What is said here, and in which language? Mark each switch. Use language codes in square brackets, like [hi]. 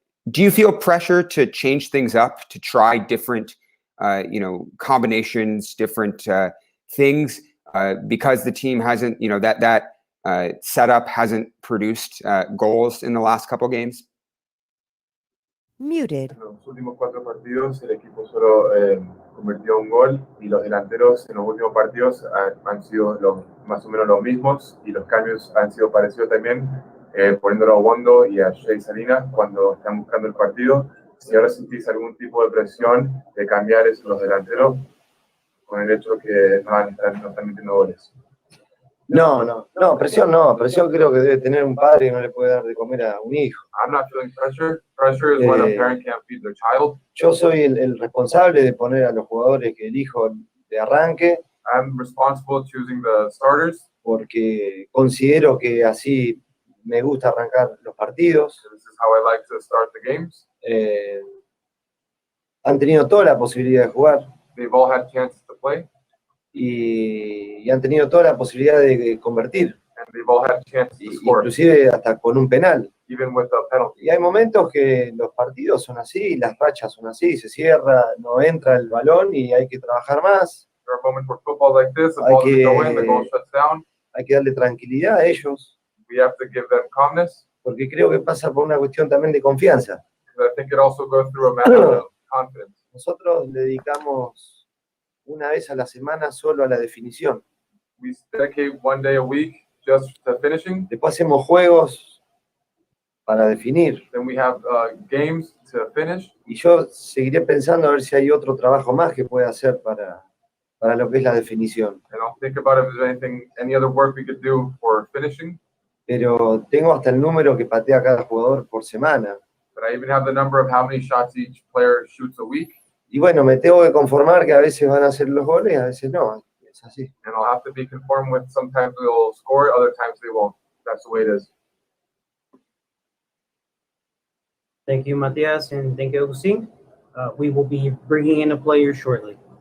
[en] Do you feel pressure to change things up, to try different, combinations, different things, because the team hasn't, that setup hasn't produced goals in the last couple games? Muted. [es] En los últimos 4 partidos el equipo solo convirtió un gol y los delanteros en los últimos partidos han sido más o menos los mismos y los cambios han sido parecidos también, poniéndolo a Wondo y a Shea Salinas cuando están buscando el partido. Si ahora sentís algún tipo de presión de cambiar los delanteros con el hecho que no están metiendo goles. No, presión no. Presión creo que debe tener un padre que no le puede dar de comer a un hijo. [en] I'm not feeling pressure. Pressure is when a parent can't feed their child. [es] Yo soy el responsable de poner a los jugadores que elijo de arranque. [en] I'm responsible choosing the starters. [es] Porque considero que así me gusta arrancar los partidos. [en] This is how I like to start the games. [es] Han tenido toda la posibilidad de jugar. [en] They've all had chances to play. [es] Y han tenido toda la posibilidad de convertir. [en] And they've all had chances to score. [es] Inclusive hasta con un penal. [en] Even with a penalty. [es] Y hay momentos que los partidos son así, las rachas son así, se cierra, no entra el balón y hay que trabajar más. [en] There are moments where football like this, the ball doesn't go in, the goal shuts down. [es] Hay que darle tranquilidad a ellos. [en] We have to give them calmness. [es] Porque creo que pasa por una cuestión también de confianza. [en] I think it also goes through a matter of confidence. [es] Nosotros le dedicamos una vez a la semana solo a la definición. [en] We dedicate 1 day a week just to finishing. [es] Después hacemos juegos para definir. [en] Then we have games to finish. [es] Y yo seguiré pensando a ver si hay otro trabajo más que pueda hacer para lo que es la definición. [en] And I'll think about if there's any other work we could do for finishing. [es] Pero tengo hasta el número que patea cada jugador por semana. [en] But I even have the number of how many shots each player shoots a week. [es] Y bueno, me tengo que conformar que a veces van a hacer los goles, a veces no. Es así. [en] And I'll have to be conformed with sometimes they'll score, other times they won't. That's the way it is. Thank you, Matias, and thank you, Agustin. We will be bringing in a player shortly.